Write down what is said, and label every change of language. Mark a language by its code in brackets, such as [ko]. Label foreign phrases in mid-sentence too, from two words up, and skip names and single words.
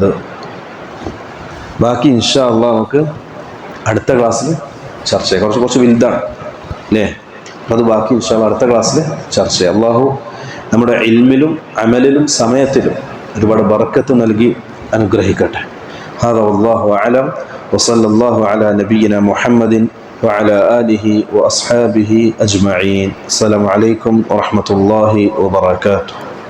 [ml] ബാക്കി [ar] إن شاء الله [ml] നമുക്ക് അടുത്ത ക്ലാസ്സിൽ ചർച്ച ചെയ്യാം. കുറച്ച് വലുതാണ് അല്ലേ, അത് ബാക്കി [ar] إن شاء الله [ml] അടുത്ത ക്ലാസ്സിൽ ചർച്ച ചെയ്യാം. അള്ളാഹു നമ്മുടെ ഇൽമിലും അമലിലും സമയത്തിലും ഒരുപാട് ബർക്കത്ത് നൽകി അനുഗ്രഹിക്കട്ടെ. [ar] هذا والله أعلم وصلى الله على نبينا محمد وعلى آله وأصحابه أجمعين. السلام عليكم ورحمة الله وبركاته.